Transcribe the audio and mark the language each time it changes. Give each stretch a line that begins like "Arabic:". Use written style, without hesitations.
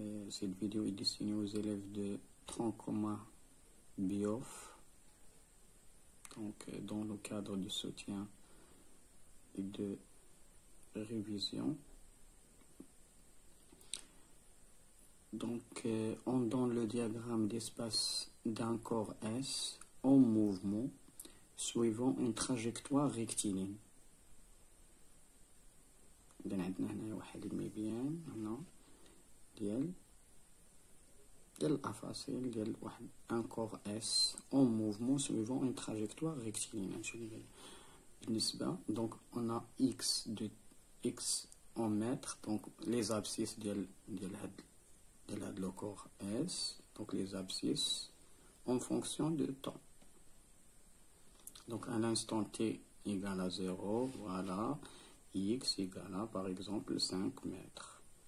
French: Cette vidéo est destinée aux élèves de tronc commun BIOF, donc dans le cadre du soutien et de révision. Donc on donne le diagramme d'espace d'un corps S en mouvement suivant une trajectoire rectiligne.
Arabic: إذا عندنا هنا واحد المبيان هنا ديال الأفاصيل ديال واحد ان كور اس
French: en mouvement suivant une trajectoire rectiligne.
Arabic: بالنسبة
French: donc on a x de x en mètres, donc les abscisses
Arabic: ديال هاد
French: le corps S, donc les abscisses en fonction de temps. Donc à l'instant t égale à 0, voilà, x égale à par exemple 5 mètres.